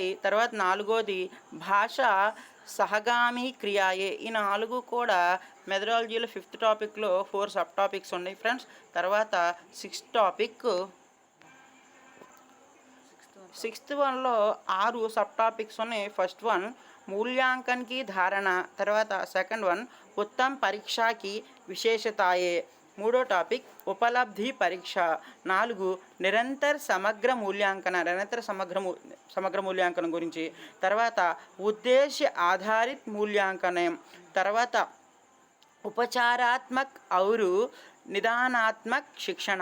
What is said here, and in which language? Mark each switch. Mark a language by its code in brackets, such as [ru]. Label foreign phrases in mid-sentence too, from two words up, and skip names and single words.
[te] తర్వాత నాలుగోది భాష సహగామి క్రియాయే. ఈ 4 కూడా మెథడాలజీలో ఫిఫ్త్ టాపిక్లో 4 [en] sub topics [te] ఉన్నాయి ఫ్రెండ్స్. తర్వాత సిక్స్త్ వన్లో 6 [en] sub topics [te] ఉన్నాయి. [en] first one [hi] मूल्यांकन की धारणा. తర్వాత [en] second one [hi] उत्तम परीक्षा की विशेषताएं. [te] మూడో టాపిక్ ఉపలబ్ధి పరీక్ష. 4 నిరంతర సమగ్ర మూల్యాంకనం గురించి. తర్వాత ఉద్దేశ్య ఆధారిత మూల్యాంకనం. తర్వాత ఉపచారాత్మక ఔరు నిదానాత్మక శిక్షణ.